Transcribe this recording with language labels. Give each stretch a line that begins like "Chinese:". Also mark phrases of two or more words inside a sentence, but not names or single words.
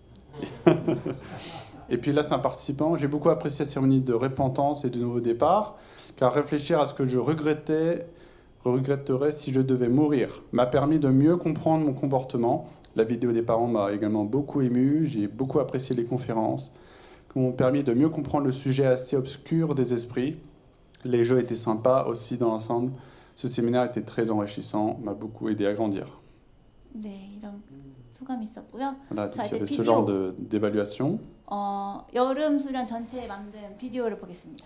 French: Et puis là, c'est un participant. J'ai beaucoup apprécié la cérémonie de repentance et de nouveau départ, car réfléchir à ce que je regretterais si je devais mourir m'a permis de mieux comprendre mon comportement. La vidéo des parents m'a également beaucoup ému. J'ai beaucoup apprécié les conférences qui m'ont permis de mieux comprendre le sujet assez obscur des esprits. Les jeux étaient sympas aussi dans l'ensemble. Ce séminaire était très enrichissant, m'a beaucoup aidé à grandir.
Korean: 네, 이런 소감이 있었고요.
French: Voilà, donc
Korean: 자,
French: il y
Korean: 이제
French: avait ce genre
Korean: 비디오
French: d'évaluation.
Korean: 여름 수련 전체에 만든 비디오를 보겠습니다.